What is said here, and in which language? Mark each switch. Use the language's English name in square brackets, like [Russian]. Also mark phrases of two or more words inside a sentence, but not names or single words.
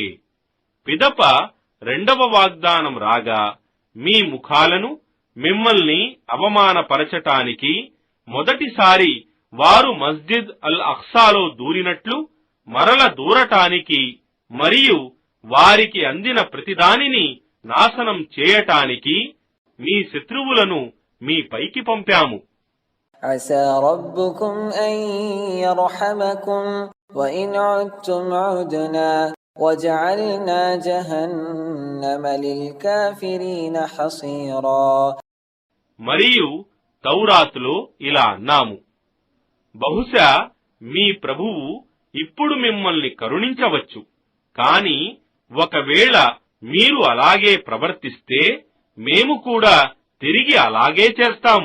[Telugu] పిదప రెండవ వాగ్దానం రాగా మీ ముఖాలను మిమ్మల్ని అవమానపరచటానికి మొదటిసారి వారు మస్జిద్ అల్ అఖ్సాలో దూరినట్లు మరల దూరటానికి మరియు వారికి అందిన ప్రతిదానిని నాశనం చేయటానికి మీ శత్రువులను మీ పైకి పంపాము. [Arabic] عسى ربكم أن يرحمكم وإن عدتم عدنا وجعلنا جهنم للكافرين حصيرا. [Telugu] మరియు తౌరాతులో ఇలా అన్నాము, బహుశా మీ ప్రభువు ఇప్పుడు మిమ్మల్ని కరుణించవచ్చు, కాని ఒకవేళ మీరు అలాగే ప్రవర్తిస్తే మేము కూడా తిరిగి అలాగే చేస్తాము.